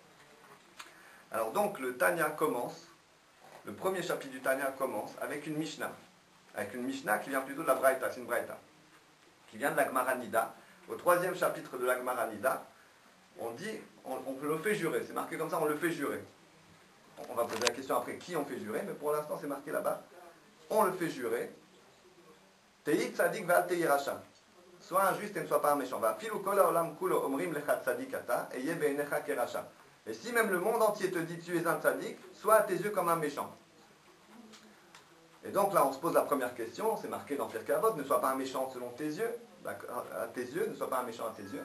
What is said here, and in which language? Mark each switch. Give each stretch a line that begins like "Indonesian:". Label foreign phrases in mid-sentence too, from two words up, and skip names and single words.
French: Alors donc le Tanya commence, le premier chapitre du Tanya commence avec une Mishnah qui vient plutôt de la Braïta, c'est une Braïta, qui vient de la Gemara Nida. Au 3e chapitre de la Gemara Nida, on dit, on le fait jurer, c'est marqué comme ça, on le fait jurer. On va poser la question après qui on fait jurer, mais pour l'instant c'est marqué là-bas, on le fait jurer.
Hebrew: תהי צדיק ואל תהי רשע.
French: Sois un juste et ne sois pas un méchant. Et si même le monde entier te dit tu es un tzaddik, sois à tes yeux comme un méchant. Et donc là on se pose la première question, c'est marqué dans Pirkei Avot, ne sois pas un méchant selon tes yeux, à tes yeux, ne sois pas un méchant à tes yeux.